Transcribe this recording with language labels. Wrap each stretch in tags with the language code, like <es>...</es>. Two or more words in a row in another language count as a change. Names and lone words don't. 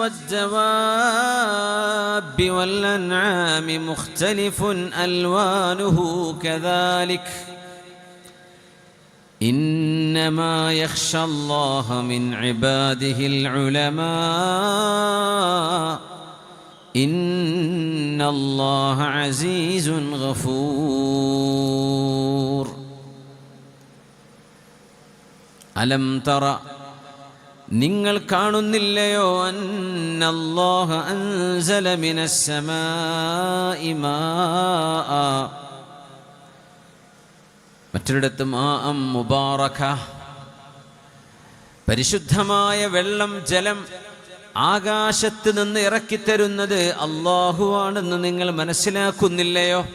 <ar>والدواب والأنعام مختلف ألوانه كذلك إنما يخشى الله من عباده العلماء إن الله عزيز غفور. ألم ترى</ar> <ml>നിങ്ങൾ കാണുന്നില്ലയോ</ml> <ar>أن الله أنزل من السماء ماء,</ar> <ml>മറ്റൊരിടത്ത്</ml> <ar>ماء مباركا,</ar> <ml>പരിശുദ്ധമായ വെള്ളം, ജലം ആകാശത്ത് നിന്ന് ഇറക്കിത്തരുന്നത് അല്ലാഹുവാണെന്ന് നിങ്ങൾ മനസ്സിലാക്കുന്നില്ലയോ?</ml>